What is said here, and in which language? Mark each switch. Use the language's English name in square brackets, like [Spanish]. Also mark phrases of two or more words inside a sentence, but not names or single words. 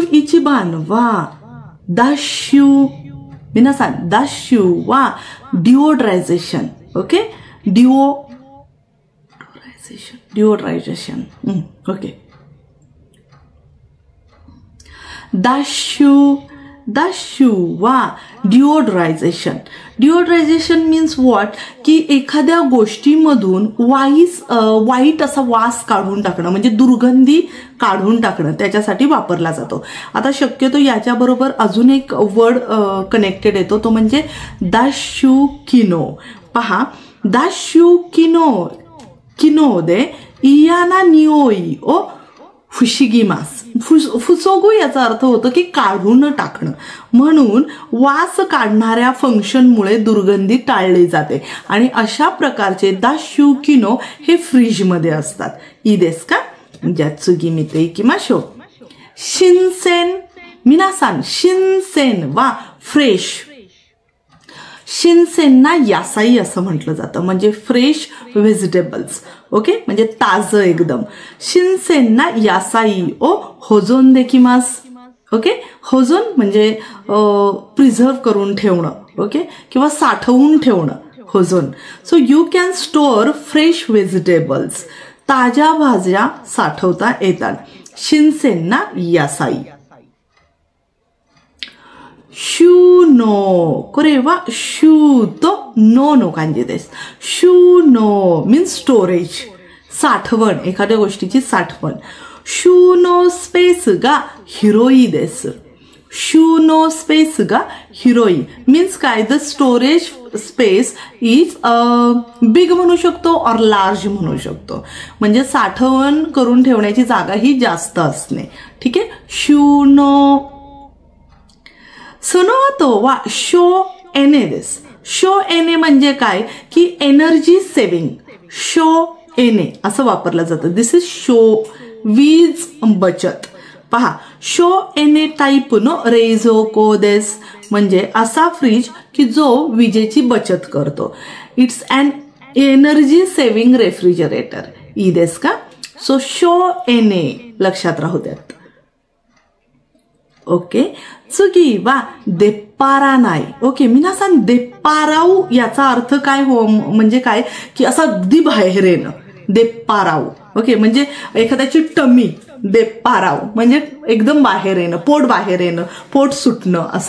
[Japanese] 六十一番は脱臭皆さん、ダッシュはディオドライゼーション。OK? ディオドライゼーション。OK。ダッシュはディオドライゼーション。ディオドライゼーション [English] means what? [Marathi] की एखाद्या गोष्टीमधून वाईट असा वास काढून टाकणं, म्हणजे दुर्गंधी काढून टाकणं, त्याच्यासाठी वापरला जातो. आता शक्यतो याच्याबरोबर अजून एक [English] word connected [Marathi] येतो, तो म्हणजे [Japanese] 脱臭機能. [Marathi] पहा, [Japanese] 脱臭機能で嫌な匂いを防ぎます. [Marathi] फुसोगू याचा अर्थ होतो की काढून टाकणं. म्हणून वास काढणाऱ्या फंक्शनमुळे दुर्गंधी टाळली जाते आणि अशा प्रकारचे [Japanese] 脱臭機能 [Marathi] हे फ्रीजमध्ये असतात. [Japanese] いいですか?次見て行きましょう。新鮮. 皆さん、新鮮はフレッシュ. 新鮮な野菜 [Marathi] असं म्हटलं जातं, म्हणजे [English] fresh vegetables. [Marathi] ओके, म्हणजे ताजं एकदम. [Japanese] 新鮮な野菜を保存できます. [Marathi] ओके, होजोन म्हणजे प्रिझर्व करून ठेवणं. ओके, किंवा साठवून ठेवणं, होजोन. [English] so you can store fresh vegetables. [Marathi] ताज्या भाज्या साठवता येतात. [Japanese] 新鮮な野菜。収納. これは収納の漢字です. [Marathi] शूनो [English] means storage, [Marathi] साठवण, एखाद्या गोष्टीची साठवण. [Japanese] 収納スペースが広いです. 収納スペースが広い मीन्स काय? [English] the storage space is big [Marathi] म्हणू शकतो और लार्ज म्हणू शकतो, म्हणजे साठवण करून ठेवण्याची जागा ही जास्त असणे. ठीक आहे. [Japanese] 収納。その次は省エネです. 省エネ [Marathi] म्हणजे काय? की [English] energy saving. [Japanese] 省エネ [Marathi] असं वापरलं जातं. [English] this is [Marathi] शो, वीज बचत. [Japanese] पहा, 省エネタイプの冷蔵庫です, [Marathi] म्हणजे असा फ्रीज की जो विजेची बचत करतो. [English] It's an energy saving refrigerator. [Japanese] いいですか? [Marathi] सो [Japanese] 省エネ [Marathi] लक्षात राहू द्यात. [Japanese] OK。次は出っ張らない. [Marathi] ओके, [Japanese] 皆さん出っ張る [Marathi] याचा अर्थ काय हो, म्हणजे काय? की असं अगदी बाहेर येणं, देप्पाराऊ. ओके, म्हणजे एखाद्याची टमी देप्पाराऊ म्हणजे एकदम बाहेर येणं, पोट बाहेर येणं, पोट सुटणं असं.